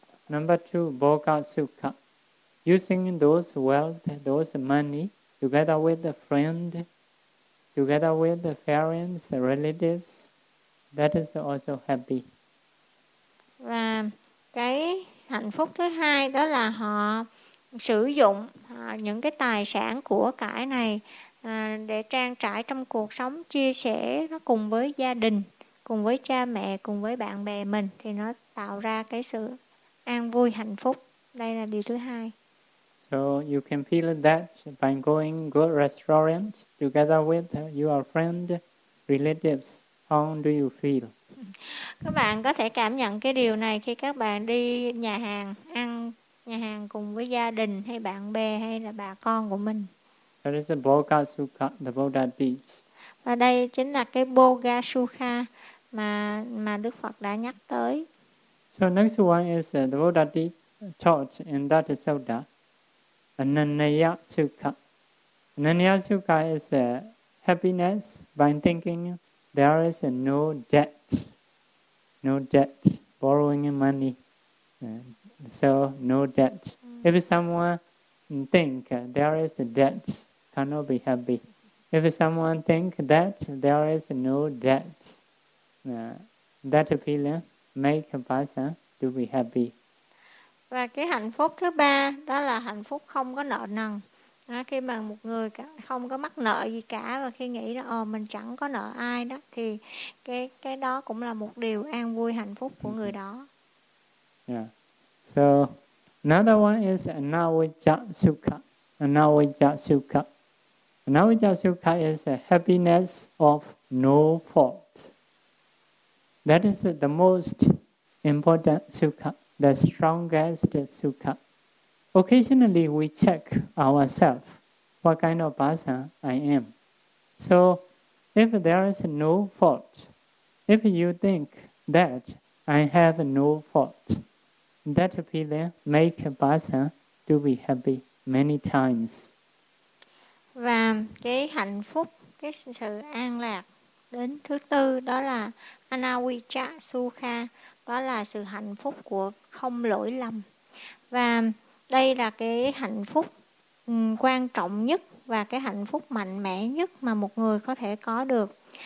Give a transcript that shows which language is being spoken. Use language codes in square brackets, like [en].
[en] Number two, bhoga sukha, using those wealth, those money together with a friend, together with the parents, the relatives, that is also happy. [vi] Và cái hạnh phúc thứ hai đó là họ sử dụng những cái tài sản của cải này để trang trải trong cuộc sống, chia sẻ nó cùng với gia đình, cùng với cha mẹ, cùng với bạn bè mình, thì nó tạo ra cái sự an vui hạnh phúc. Đây là điều thứ hai. [en] So you can feel that by going good restaurant together with your friend, relatives. How do you feel? [vi] Các bạn có thể cảm nhận cái điều này khi các bạn đi nhà hàng, ăn nhà hàng cùng với gia đình hay bạn bè hay là bà con của mình. [en] That is the bhoga sukha the Buddha teach. [vi] Và đây chính là cái bhoga sukha mà Đức Phật đã nhắc tới. [en] So next one is the Buddha taught in that sutta, Ananya sukha. Ananya sukha is happiness by thinking there is no debt. No debt. Borrowing money. So, no debt. If someone think there is a debt, cannot be happy. If someone think that there is no debt, that feeling make a person to be happy. [vi] Và cái hạnh phúc thứ ba đó là hạnh phúc không có nợ nần. À, khi mà một người không có mắc nợ gì cả và khi nghĩ là mình chẳng có nợ ai đó thì cái đó cũng là một điều an vui hạnh phúc của người đó. [en] Yeah. So another one is anavijja sukha. Anavijja sukha. Anavijja sukha is a happiness of no fault. That is the most important sukha, the strongest sukha. Occasionally, we check ourselves, what kind of person I am. So, if there is no fault, if you think that I have no fault, that feeling make a person to be happy many times. [vi] Và cái hạnh phúc, cái sự an lạc đến thứ tư đó là anavijja sukha, đó là sự hạnh phúc của không lỗi lầm. Và đây là cái hạnh phúc quan trọng nhất và cái hạnh phúc mạnh mẽ nhất mà một người có thể có được.